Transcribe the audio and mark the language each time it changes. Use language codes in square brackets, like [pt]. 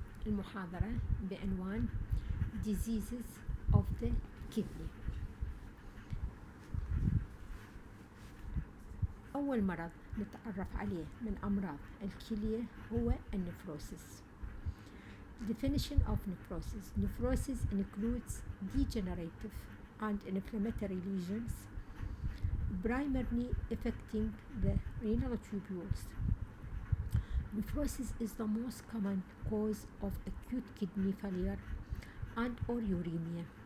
[ar] المحاضرة بعنوان [en] Diseases of the Kidney. [ar] أول مرض نتعرف عليه من أمراض الكلية هو النفروسيس. [en] Definition of nephrosis. Nephrosis includes degenerative and inflammatory lesions primarily affecting the renal tubules. Nephrosis is the most common cause of acute kidney failure and or uremia.